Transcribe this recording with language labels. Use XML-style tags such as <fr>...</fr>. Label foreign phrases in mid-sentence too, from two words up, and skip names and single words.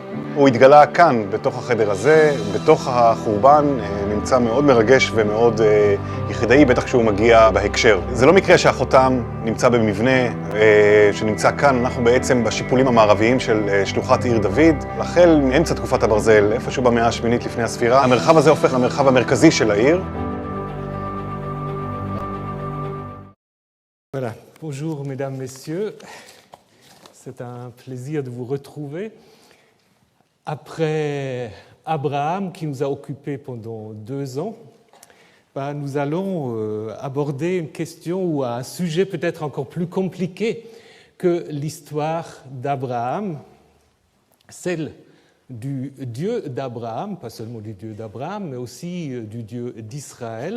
<he>הוא התגלה כאן, בתוך החדר הזה, בתוך החורבן, נמצא מאוד מרגש ומאוד יחידאי, בטח כשהוא מגיע בהקשר. זה לא מקרה שהחותם נמצא במבנה שנמצא כאן, אנחנו בעצם בשיפולים המערביים של שלוחת עיר דוד, החל מאמצע תקופת הברזל, איפשהו במאה השמינית לפני הספירה. המרחב הזה הופך למרחב המרכזי של העיר.</he> <fr>Voilà. Bonjour mesdames, messieurs. C'est un plaisir de vous retrouver. Après Abraham, qui nous a occupés pendant 2 ans, nous allons aborder une question ou un sujet peut-être encore plus compliqué que l'histoire d'Abraham, celle du Dieu d'Abraham, pas seulement du Dieu d'Abraham, mais aussi du Dieu d'Israël.</fr>